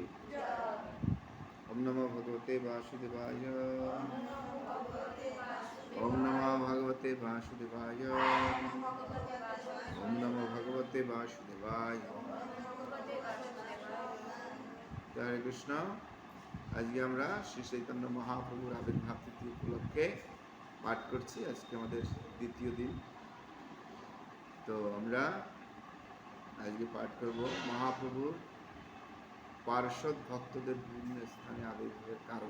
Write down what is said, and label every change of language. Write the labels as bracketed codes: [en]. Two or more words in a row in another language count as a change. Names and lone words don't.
[sa] ओम नमो भगवते वासुदेवाय। ओम नमो भगवते वासुदेवाय। ओम नमो भगवते वासुदेवाय। हरे कृष्ण। [bn] আজকে আমরা শ্রী চৈতন্য মহাপ্রভুর আবির্ভাব তিথি উপলক্ষে পাঠ করছি। আজকে আমাদের দ্বিতীয় দিন। তো আমরা আজকে পাঠ করব মহাপ্রভুর পার্ষদ ভক্তদের বিভিন্ন স্থানে আবির্ভাবের কারণ।